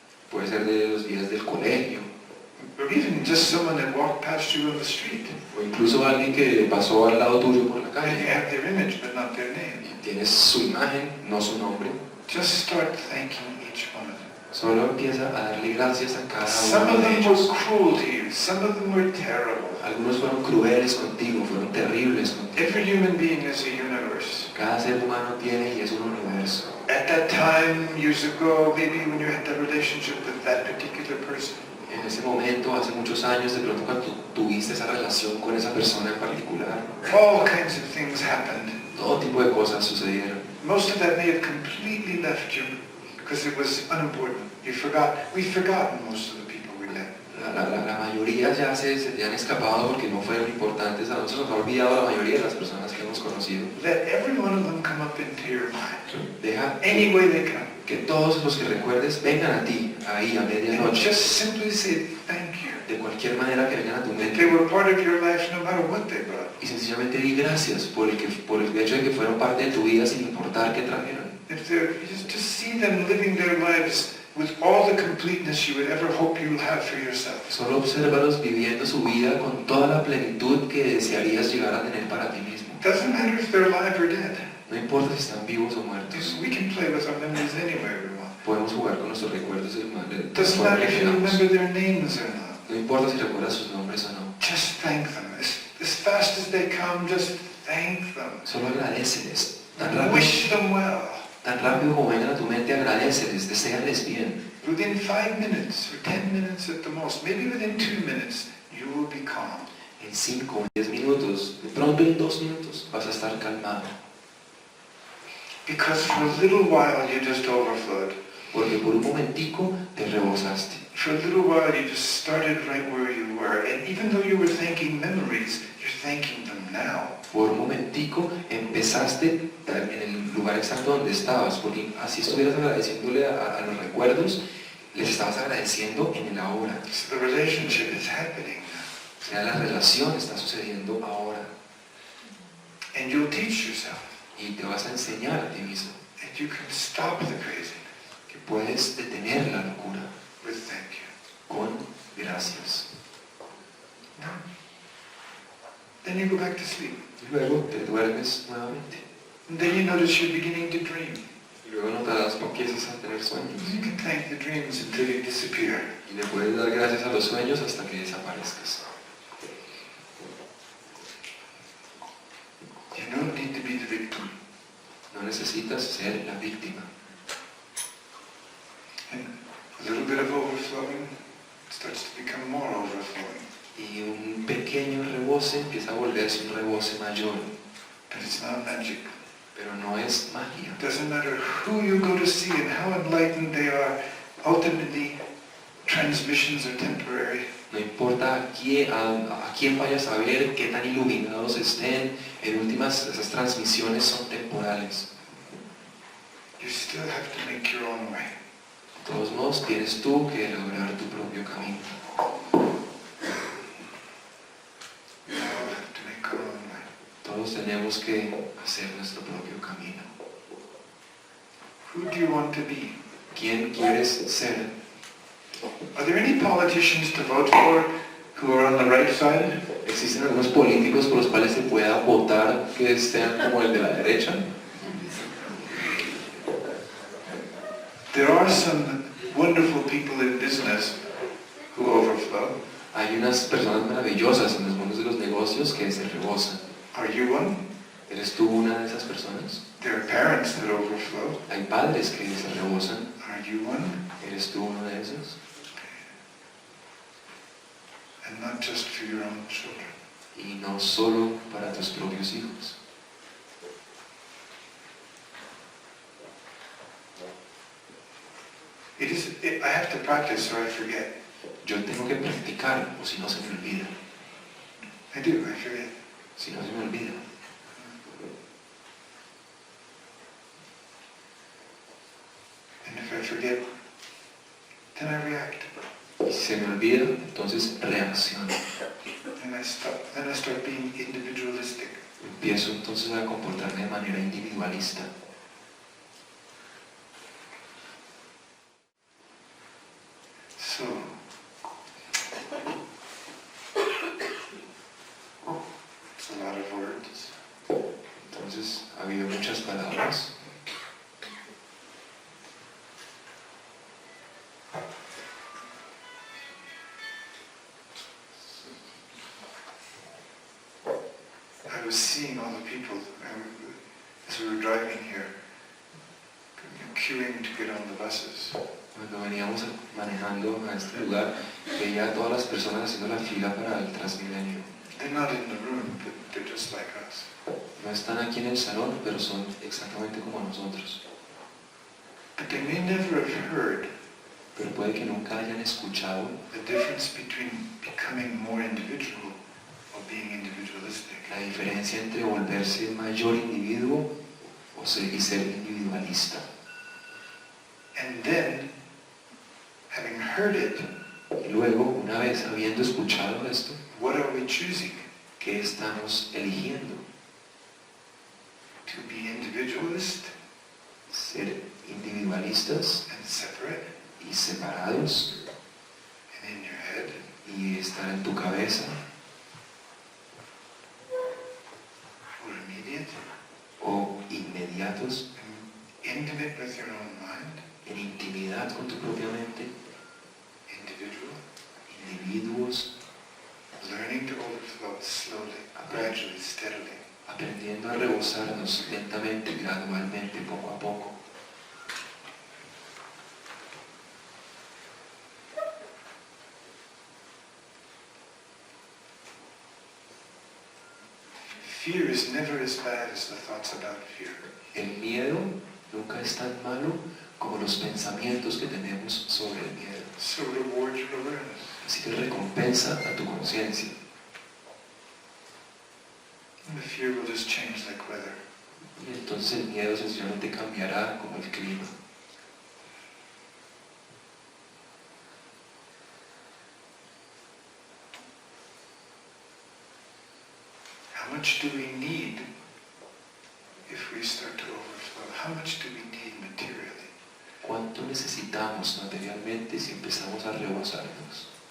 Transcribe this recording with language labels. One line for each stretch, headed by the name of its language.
Spanish: puede ser de los días del colegio,
English: or even just someone that walked past you on the street,
Spanish: o incluso alguien que pasó al lado tuyo por la
English: and you
Spanish: calle
English: have their image but not their name.
Spanish: y tienes su imagen, no su nombre.
English: Just start thanking each one of them.
Spanish: Solo empieza a darle gracias a cada
English: Some
Spanish: uno
English: of
Spanish: de
English: them
Spanish: ellos.
English: were cruel to you. Some of them were terrible.
Spanish: Algunos fueron crueles contigo, fueron terribles contigo.
English: Every human being is a universe.
Spanish: Cada ser humano tiene y es un universo.
English: At that time, years ago, maybe when you had that relationship with that particular person,
Spanish: En ese momento, hace muchos años, de pronto cuando tuviste esa relación con esa persona en particular,
English: all kinds of things happened.
Spanish: todo tipo de cosas sucedieron.
English: Most of that may have completely left you because it was unimportant. We've forgotten most of the people we met.
Spanish: La mayoría ya se te han escapado porque no fueron importantes. A nosotros nos ha olvidado la mayoría de las personas que hemos conocido.
English: Let every one of them come up into your mind.
Spanish: Deja
English: Any way they come.
Spanish: que todos los que recuerdes vengan a ti, ahí a
English: And
Spanish: medianoche,
English: just simply say thank you.
Spanish: de cualquier manera que vengan a tu
English: They
Spanish: mente.
English: were part of your life no matter what they brought.
Spanish: Y sencillamente di gracias por el hecho de que fueron parte de tu vida sin importar qué trajeron.
English: If they're, just see them living their lives with all the completeness you would ever hope you'll have for yourself.
Spanish: Solo obsérvalos viviendo su vida con toda la plenitud que desearías llegar a tener para ti mismo.
English: Doesn't matter if they're alive or dead.
Spanish: No importa si están vivos o muertos.
English: We can play with our memories anywhere we want.
Spanish: Podemos jugar con nuestros recuerdos de
English: Doesn't
Spanish: forma
English: matter
Spanish: que
English: if you
Spanish: queramos.
English: remember their names or not.
Spanish: No importa si recuerdas sus nombres o no.
English: Just thank them. As fast as they come, just thank them.
Spanish: Solo agradéceles.
English: Wish them well.
Spanish: Tan rápido como vengan a tu mente, agradéceles, deséales bien.
English: Within 5 minutes or 10 minutes at the most, maybe within 2 minutes, you will be calm.
Spanish: En 5 o 10 minutos, de pronto en 2 minutos, vas a estar calmado.
English: Because for a little while you just overflowed.
Spanish: Porque por un momentico te rebosaste.
English: For a little while you just started right where you were. And even though you were thanking memories, you're thanking them now.
Spanish: Por un momentico empezaste en el lugar exacto donde estabas, porque así estuvieras agradeciéndole a los recuerdos, les estabas agradeciendo en el ahora.
English: So the relationship is happening now.
Spanish: O sea, la relación está sucediendo ahora.
English: And you'll teach yourself
Spanish: Y te vas a enseñar a ti mismo
English: that you can stop the craziness
Spanish: que puedes detener la locura
English: with thank you.
Spanish: con gracias.
English: Then you go back to sleep.
Spanish: Y luego te duermes nuevamente.
English: And then you notice you're beginning to dream.
Spanish: Y luego notarás que empiezas a tener sueños.
English: You can thank the dreams until you disappear.
Spanish: Y le puedes dar gracias a los sueños hasta que desaparezcas.
English: You don't need to be the victim.
Spanish: No necesitas ser la víctima.
English: And a little bit of overflowing starts to become more overflowing.
Spanish: Y un pequeño rebose empieza a volverse un rebose mayor.
English: But it's not magic.
Spanish: Pero no es magia.
English: It doesn't matter who you go to see and how enlightened they are. Ultimately, transmissions are temporary.
Spanish: No importa a quién vayas a ver, qué tan iluminados estén, en últimas esas transmisiones son temporales.
English: You still have to make your own way.
Spanish: De todos modos, tienes tú que lograr tu propio camino.
English: We all have to make our own way.
Spanish: Todos tenemos que hacer nuestro propio camino.
English: Who do you want to be?
Spanish: ¿Quién quieres ser?
English: Are there any politicians to vote for who are on the right side?
Spanish: ¿Existen algunos políticos por los cuales se pueda votar que sean como el de la derecha?
English: There are some wonderful people in business who overflow.
Spanish: Hay unas personas maravillosas en los mundos de los negocios que se rebosan.
English: Are you one?
Spanish: ¿Eres tú una de esas personas?
English: There are parents that overflow.
Spanish: Hay padres que se rebosan.
English: Are you one?
Spanish: ¿Eres tú uno de esos?
English: And not just for your own children.
Spanish: Y no solo para tus propios hijos.
English: I have to practice or I forget.
Spanish: Yo tengo que practicar o si no se me olvida.
English: I do, I forget.
Spanish: Si no se me olvida.
English: And if I forget, then I react.
Spanish: Y si se me olvida, entonces reacciono.
English: And then I start being individualistic.
Spanish: Empiezo entonces a comportarme de manera individualista.
English: So, it's a lot of words.
Spanish: Entonces, a habido muchas palabras.
English: I was seeing all the people as we were driving here, queuing to get on the buses.
Spanish: Cuando veníamos manejando a este lugar, veía a todas las personas haciendo la fila para el Transmilenio.
English: They're not in the room, but they're just like us.
Spanish: No están aquí en el salón, pero son exactamente como nosotros.
English: But they may never have heard
Spanish: Pero puede que nunca hayan escuchado
English: the difference between becoming more individual or being individualistic.
Spanish: la diferencia entre volverse mayor individuo y ser individualista.
English: And then, having heard it,
Spanish: Y luego, una vez habiendo escuchado esto,
English: what are we choosing?
Spanish: ¿qué estamos eligiendo?
English: To be individualist
Spanish: ¿Ser individualistas
English: and separate
Spanish: y separados
English: and in your head?
Spanish: y estar en tu cabeza?
English: Or immediate
Spanish: ¿O inmediatos,
English: and intimate with your own mind?
Spanish: en intimidad con tu propia mente?
English: Individual?
Spanish: Individuos
English: Learning to overflow slowly, gradually, steadily.
Spanish: aprendiendo a rebosarnos lentamente, gradualmente, poco a poco.
English: Fear is never as bad as the thoughts about fear.
Spanish: El miedo nunca es tan malo como los pensamientos que tenemos sobre el miedo.
English: So reward your awareness.
Spanish: Así que recompensa a tu conciencia.
English: And the fear will just change like weather.
Spanish: Y entonces el miedo sencillamente cambiará como el clima.
English: How much do we need if we start to overflow? How much do we need materially?
Spanish: ¿Cuánto necesitamos materialmente si empezamos a rebosarnos?